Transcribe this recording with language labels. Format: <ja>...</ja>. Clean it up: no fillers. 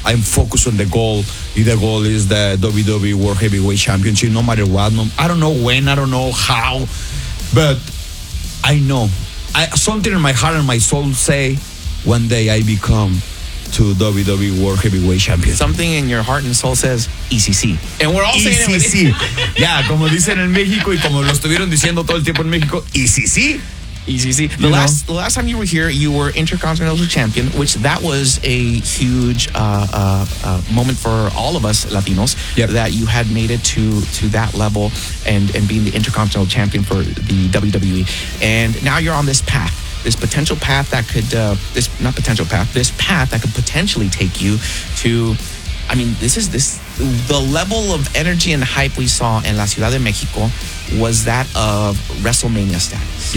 <en>I'm focused on the goal. The goal is the WWE World Heavyweight Championship, no matter what. No, I don't know when, I don't know how, but I know. Something in my heart and my soul say, one day I become to WWE World Heavyweight Champion. Something in your heart and soul says ECC. And we're all ECC. Saying it with ECC.</en> <es>Yeah, como dicen en México y como lo estuvieron diciendo todo el tiempo en México, ECC.</es> <en>ECC. The last time you were here, you were Intercontinental Champion, which that was a huge moment for all of us Latinos, yep. That you had made it to that level and being the Intercontinental Champion for the WWE. And now you're on this path. This potential path that could, this path that could potentially take you to, I mean, the level of energy and hype we saw in La Ciudad de México was that of WrestleMania status.</en>